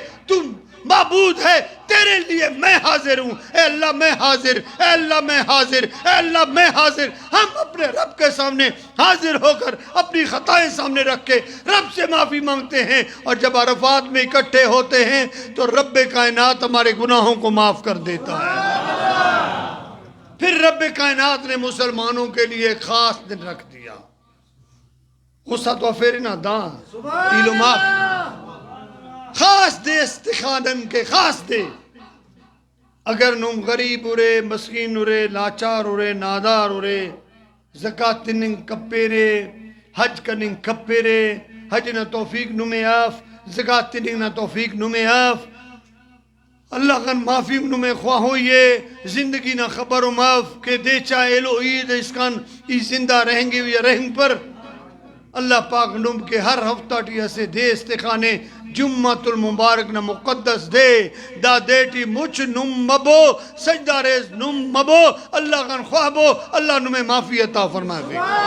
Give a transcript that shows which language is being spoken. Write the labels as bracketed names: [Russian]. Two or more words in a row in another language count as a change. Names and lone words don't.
[Urdu] تو معبود ہے تیرے لیے میں حاضر ہوں اے اللہ میں حاضر اے اللہ میں حاضر اے اللہ میں حاضر ہم اپنے رب کے سامنے حاضر ہو کر اپنی خطائیں سامنے رکھ کے رب سے معافی مانگتے ہیں اور جب عرفات میں اکٹھے ہوتے ہیں تو رب کائنات ہمارے گناہوں کو معاف کر دیتا ہے پھر رب کائنات نے مسلمانوں کے لیے خاص دن رکھ دیا [Brahui] غصہ تو فیرنا دان ایلو معاف خاص دے استخانن کے خاص دے اگر نم غریب ہورے مسکین ہورے لاچار ہورے نادار ہورے زکاة تننگ کپیرے حج کننگ کپیرے حج نہ توفیق نمے آف زکاة تننگ نہ توفیق نمے آف اللہ کن معافی نمے خواہ ہوئیے زندگی نہ خبر و معاف کہ دے چاہے لو عید اس کن ای [Urdu] زندہ رہیں گے یا رہیں [Brahui] پر اللہ پاک نم کے ہر ہفتہ ٹی اسے دے استخانے [Arabic] جمعت المبارک [Brahui] نہ مقدس دے دا دیٹی مچ نم مبو سجدہ ریز نم مبو اللہ کن خواہ بو اللہ نمیں [Urdu] معافی عطا فرمائے